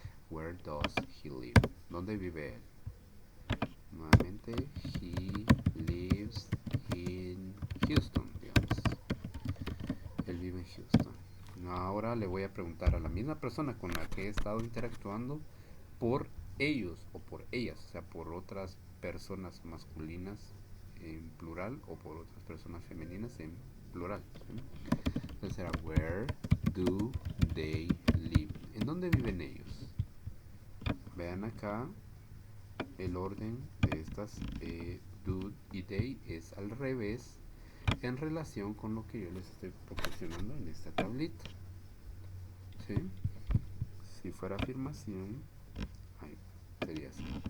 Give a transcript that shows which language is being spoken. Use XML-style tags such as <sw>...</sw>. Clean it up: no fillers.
<en>Where does he live?</en> <es>¿Dónde vive él? Nuevamente,</es> <en>he lives in Houston,</en> <es>digamos. Él vive en Houston. Ahora le voy a preguntar a la misma persona con la que he estado interactuando por ellos o por ellas, o sea, por otras personas masculinas en plural o por otras personas femeninas en plural, ¿sí? Entonces será</es> <en>where do they live?</en> <es>¿En dónde viven ellos? Vean acá el orden de estas do y they es al revés en relación con lo que yo les estoy proporcionando en esta tablita, ¿sí? Si fuera afirmación, ahí sería así.</es>